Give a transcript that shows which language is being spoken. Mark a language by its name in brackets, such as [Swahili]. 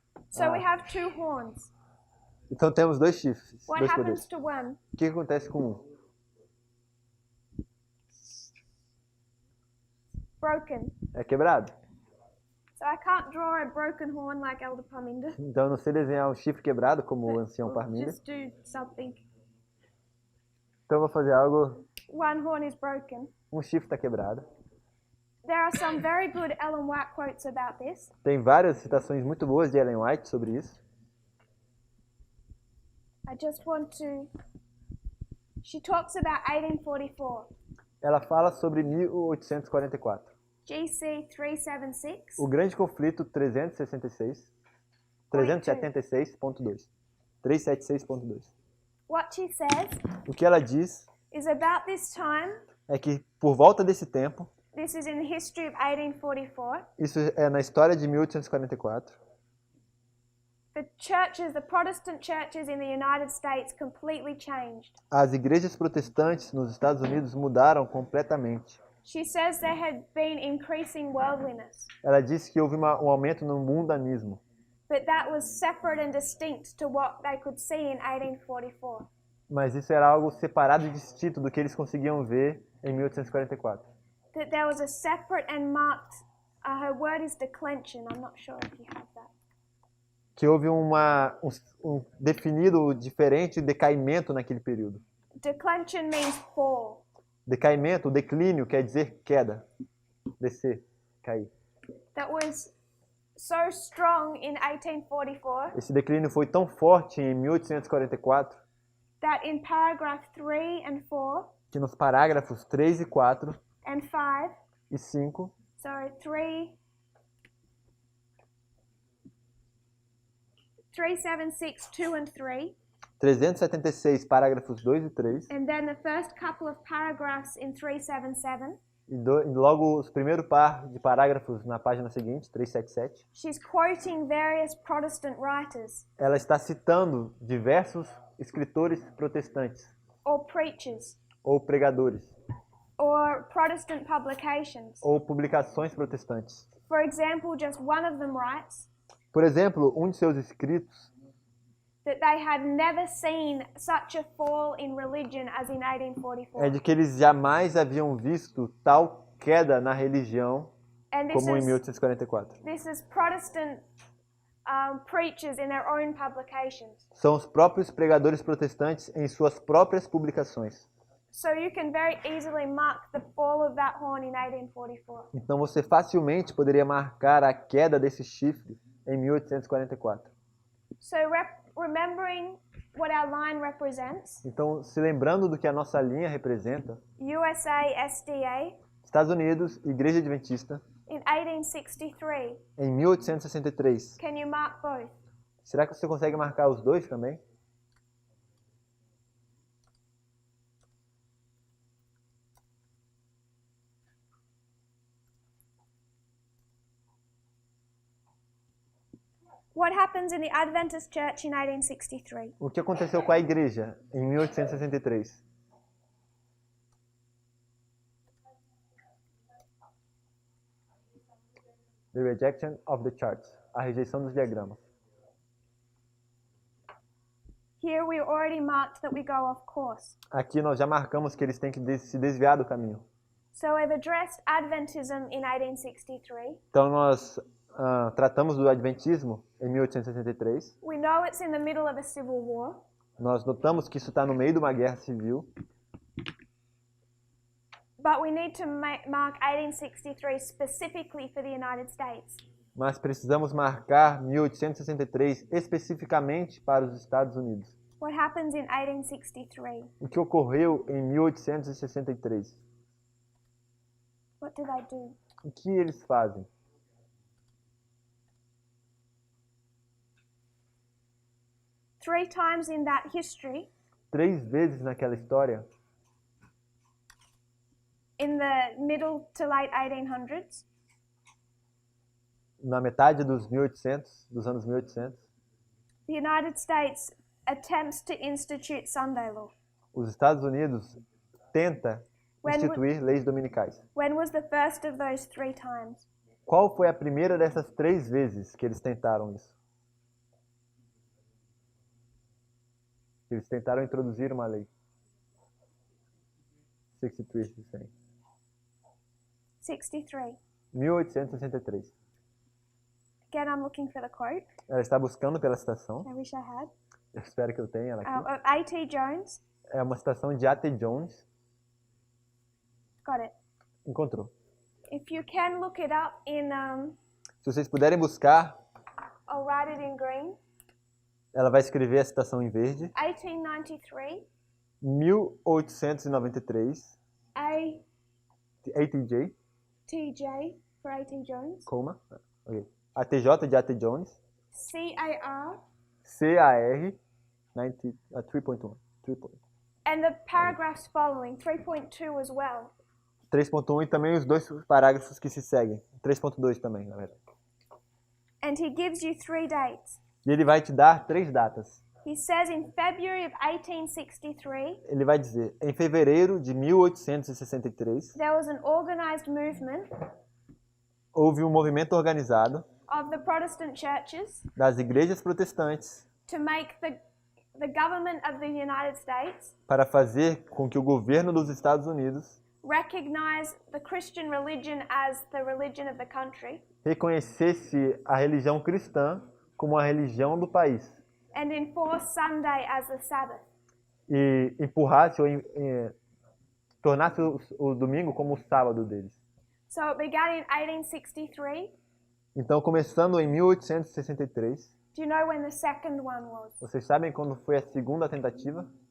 [English] So we have 2 horns. [Portuguese] Então temos 2 chifres, [English] What 2 happens to one? [Portuguese] O que acontece com um? [English] Broken. [Portuguese] É quebrado. [English] So I can't draw a broken horn like Elder Parminder. [Portuguese] Então eu não sei desenhar um chifre quebrado como o ancião [English] We'll [Portuguese] Parminder. [English] just do something. [Portuguese] Então eu vou fazer algo. [English] One horn is broken. [Portuguese] Um chifre está quebrado. [English] There are some very good Ellen White quotes about this. [Portuguese] Tem várias citações muito boas de Ellen White sobre isso. [English] I just want to... She talks about 1844. [Portuguese] Ela fala sobre 1844. [English] GC 376. [Portuguese] O grande conflito 376. 376.2. [English] 376.2. What she says [Portuguese] O que ela diz [English] is about this time, [Portuguese] é que por volta desse tempo, [English] this is in the history of 1844, [Portuguese] isso é na história de 1844, [English] the churches, the Protestant churches in the United States completely changed. [Portuguese] as igrejas protestantes nos Estados Unidos mudaram completamente. [English] She says there had been increasing worldliness, [Portuguese] Ela disse que houve um aumento no mundanismo, [English] but that was separate and distinct to what they could see in 1844. [Portuguese] mas isso era algo separado e distinto do que eles conseguiam ver em 1844. [English] That there was a separate and marked, her word is declension, I'm not sure if you have that. [Portuguese] Que houve um definido diferente decaimento naquele período. [English] Declension means fall. [Portuguese] Decaimento, declínio, quer dizer queda, descer, cair. [English] That was so strong in 1844 [Portuguese] Esse declínio foi tão forte em 1844 [English] that in paragraph 3 and 4 [Portuguese] que nos parágrafos 3 e 4 [English] and 5, [Portuguese] e 5, [English] so 376, 2 and 3, [Portuguese] 376, parágrafos 2 e 3, [English] and then the first couple of paragraphs in 377, [Portuguese] e logo os primeiro par de parágrafos na página seguinte, 377, [English] she's quoting various Protestant writers [Portuguese] ela está citando diversos escritores protestantes [English] or preachers [Portuguese] ou pregadores [English] or Protestant publications. [Portuguese] ou publicações protestantes. [English] For example, just one of them writes [Portuguese] Por exemplo, um de seus escritos [English] that they had never seen such a fall in religion as in 1844. [Portuguese] é de que eles jamais haviam visto tal queda na religião [English] And [Portuguese] como em 1844. [English] this is Protestant preachers in their own publications. [Portuguese] São os próprios pregadores protestantes em suas próprias publicações. [English] So you can very easily mark the fall of that horn in 1844. [Portuguese] Então você facilmente poderia marcar a queda desse chifre em 1844. [English] So remembering what our line represents, [Portuguese] Então, se lembrando do que a nossa linha representa, [English] USA SDA, [Portuguese] Estados Unidos, Igreja Adventista, [English] in 1863. [Portuguese] em 1863. [English] Can you mark both? [Portuguese] Será que você consegue marcar os dois também? [English] What happens in the Adventist Church in 1863? [Portuguese] O que aconteceu com a igreja em 1863? [English] The rejection of the charts. [Portuguese] A rejeição dos diagramas. [English] Here we already marked that we go off course. [Portuguese] Aqui nós já marcamos que eles têm que se desviar do caminho. [English] So we've addressed Adventism in 1863. [Portuguese] Então nós tratamos do Adventismo em 1863. [English] We know it's in the middle of a civil war. [Portuguese] Nós notamos que isso está no meio de uma guerra civil. [English] But we need to mark 1863 specifically for the United States. [Portuguese] Mas precisamos marcar 1863 especificamente para os Estados Unidos. [English] What happens in 1863? [Portuguese] O que ocorreu em 1863? [English] What do they do? [Portuguese] O que eles fazem? [English] Three times in that history, [Portuguese] 3 vezes naquela história, [English] in the middle to late 1800s, [Portuguese] na metade dos 1800, dos anos 1800, [English] the United States attempts to institute Sunday law. [Portuguese] os Estados Unidos tenta instituir leis dominicais. [English] When was the first of those 3 times? [Portuguese] Qual foi a primeira dessas 3 vezes que eles tentaram isso? Eles tentaram introduzir uma lei. [English] 63, you're saying. [Portuguese] 63. [English] 1863. Again, I'm looking for the quote. [Portuguese] Ela está buscando pela citação. [English] I wish I had. [Portuguese] Eu espero que eu tenha ela aqui. [English] Of A.T. Jones. [Portuguese] É uma citação de A.T. Jones. [English] Got it. [Portuguese] Encontrou. [English] If you can look it up in, [Portuguese] Se vocês puderem buscar, [English] I'll write it in green. [Portuguese] ela vai escrever a citação em verde. [English] 1893. [Portuguese] 1893. ATJ, [English] A.T.J. for A.T. Jones. [Portuguese] coma. Okay. ATJ de A.T. Jones. [English] C.A.R. [Portuguese] CAR 3.1. [English] And the paragraphs following, 3.2 as well. [Portuguese] 3.1 e também os 2 parágrafos que se seguem. 3.2 também, na verdade. [English] And he gives you 3 dates. [Portuguese] E ele vai te dar 3 datas. [English] He says in February of 1863, [Portuguese] Ele vai dizer, em fevereiro de 1863, [English] there was an organized movement [Portuguese] houve um movimento organizado [English] of the Protestant churches [Portuguese] das igrejas protestantes [English] to make the government of the United States [Portuguese] para fazer com que o governo dos Estados Unidos [English] recognize the Christian religion as the religion of the country [Portuguese] reconhecesse a religião cristã como a religião do país [English] and enforce Sunday as the Sabbath. [Portuguese] e empurrasse ou tornasse o domingo como o sábado deles. [English] So it began in 1863. [Portuguese] Então, começando em 1863, [English] Do you know when the second one was? [Portuguese] vocês sabem quando foi a segunda tentativa?